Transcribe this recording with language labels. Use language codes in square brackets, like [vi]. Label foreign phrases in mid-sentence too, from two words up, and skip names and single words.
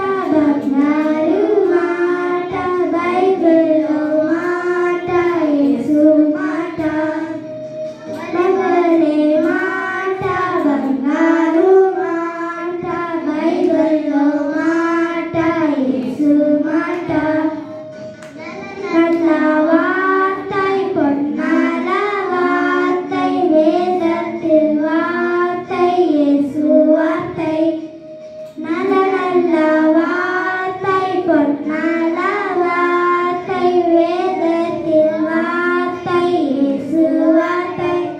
[te] బంగారు మాట బైబిల్లో మాట యేసు మాట బైబిలే మాట బంగారు మాట బైబిల్లో మాట యేసు మాట [ta] நல்ல வார்த்தை பொன்னான வார்த்தை வேதத்தில் வார்த்தை இயேசு வார்த்தை நல்ல நல்ல வார்த்தை பொன்னான வார்த்தை வேதத்தில் வார்த்தை இயேசு வார்த்தை